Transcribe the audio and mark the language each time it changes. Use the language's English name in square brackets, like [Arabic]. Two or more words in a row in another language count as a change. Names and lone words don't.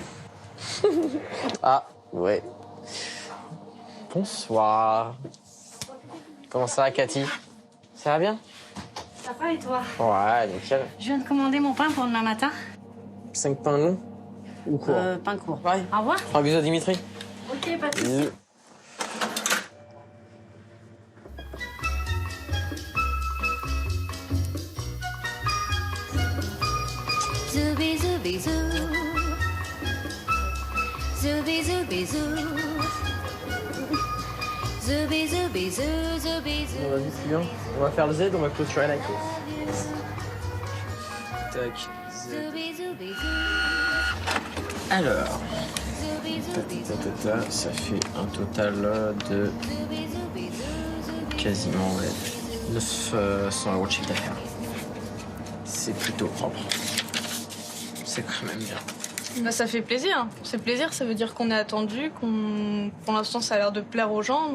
[French] Ah, ouais. Bonsoir. Comment ça va, Cathy? Ça va bien? Ça va et toi? Ouais, nickel. Je viens de commander mon pain pour demain matin. 5 pains longs ou courts? Pain court. Ouais. Au revoir. Un bisou à Dimitri. Ok, pas de soucis. Bisous. Zoubi zoubi zou. Zoubi zoubi zou. Zoubi zoubi zou, zoubi zou. Bon, vas-y, c'est bien. On va faire le Z, on va clôturer la queue. Tac. Z. Zoubi zoubi zou. Alors, Zoubi zoubi zou. ça fait un total de Zoubi zoubi zou, zoubi quasiment 900 € de chiffre d'affaires. C'est plutôt propre. C'est quand même bien. Bah, ça fait plaisir. C'est plaisir, ça veut dire qu'on est attendu, pour l'instant, ça a l'air de plaire aux gens.